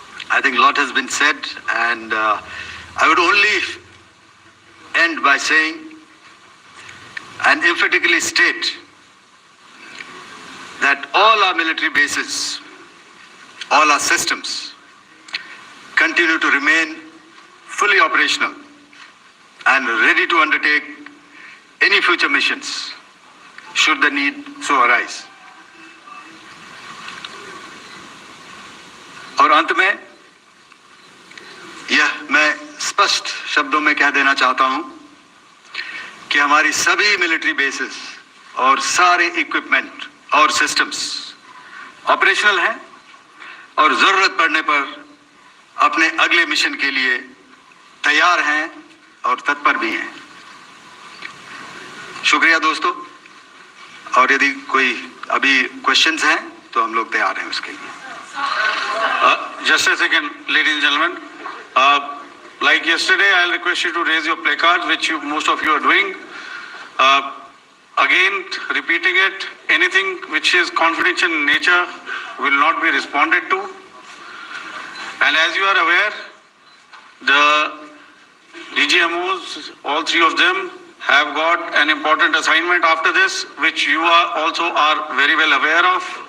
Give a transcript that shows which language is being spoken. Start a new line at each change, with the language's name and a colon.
English: I think a lot has been said, and I would only end by saying and emphatically state that all our military bases, all our systems continue to remain fully operational and ready to undertake any future missions should the need so arise.
Hindi: और अंत में यह मैं स्पष्ट शब्दों में कह देना चाहता हूं कि हमारी सभी मिलिट्री बेसेस और सारे इक्विपमेंट और सिस्टम्स ऑपरेशनल हैं और जरूरत पड़ने पर अपने अगले मिशन के लिए तैयार हैं और तत्पर भी हैं। शुक्रिया दोस्तों, और यदि कोई अभी क्वेश्चंस हैं तो हम लोग तैयार हैं उसके लिए।
English: Just a second, ladies and gentlemen. Like yesterday, I'll request you to raise your placards, which most of you are doing. Again, repeating it, anything which is confidential in nature will not be responded to. And as you are aware, the DGMOs, all three of them, have got an important assignment after this, which you also are very well aware of.